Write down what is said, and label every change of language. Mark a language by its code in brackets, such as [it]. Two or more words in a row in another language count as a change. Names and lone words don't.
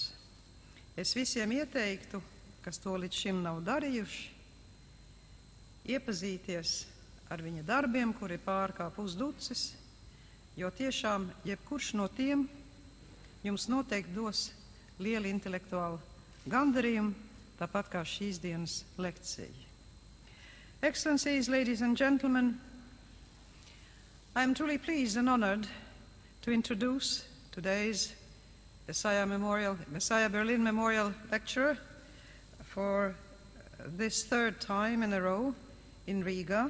[lv] Es visiem ieteiktu, kas to līdz šim nav darījuši, iepazīties ar viņa darbiem, kuri pārkāp pusducis, jo tiešām jebkurš no tiem jums noteikti dos lielu intelektuālu gandarījumu, tāpat kā šīs dienas lekcija. [en] Excellencies, ladies and gentlemen, I am truly pleased and honored to introduce today's Jesaja Berlin Memorial Lecturer for this third time in a row in Riga.